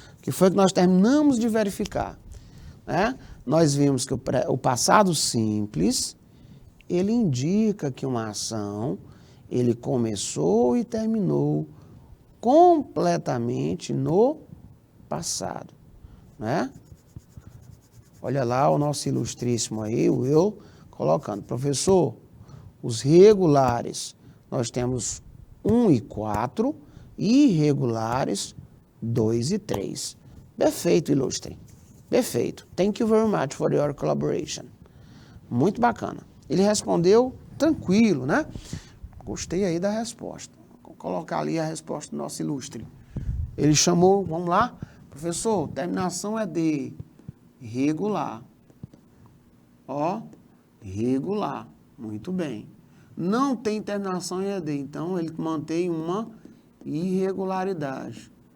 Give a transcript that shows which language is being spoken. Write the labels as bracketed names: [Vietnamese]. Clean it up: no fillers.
[Portuguese] Que foi que nós terminamos de verificar, né? Nós vimos que o passado simples, ele indica que uma ação, ele começou e terminou completamente no passado, né? Olha lá o nosso ilustríssimo aí, o Will, colocando, professor, Os regulares, nós temos 1 e 4, irregulares, 2 e 3. Perfeito, ilustre. Perfeito. [English] Thank you very much for your collaboration. [Portuguese] Muito bacana. Ele respondeu tranquilo, né? Gostei aí da resposta. Vou colocar ali a resposta do nosso ilustre. Ele chamou, vamos lá, professor, terminação é de regular. Ó, regular. Muito bem. Não tem terminação em ED, então ele mantém uma irregularidade.